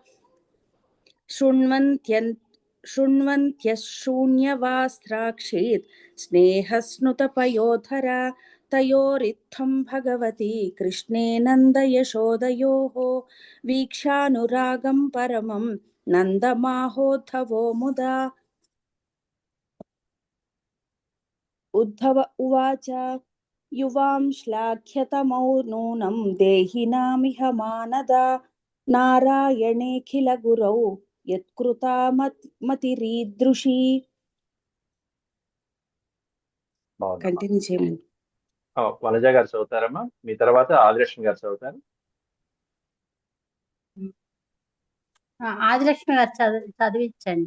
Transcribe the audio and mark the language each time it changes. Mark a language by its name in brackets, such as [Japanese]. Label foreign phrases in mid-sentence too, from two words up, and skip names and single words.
[Sanskrit] शृण्वन्त्यशून्यवास्त्राक्षीत् स्नेहस्नुतपयोधरा तयोरित्थं भगवती कृष्णे नन्दयशोदयोः वीक्षानुरागं परमं नन्दमाहोद्धवो मुदा. उद्धव उवाच युवां श्लाघ्यतमौ नूनं देहिनामिह मानदा नारायणेऽखिलगुरौ यत्कृता మతిరీదృషి. [Telugu] కంటిన్యూ చేయమని. వనజ గారు చదువుతారమ్మా. మీ తర్వాత ఆదిలక్ష్మి గారు చదువుతారు. ఆదిలక్ష్మి గారు చదివించండి.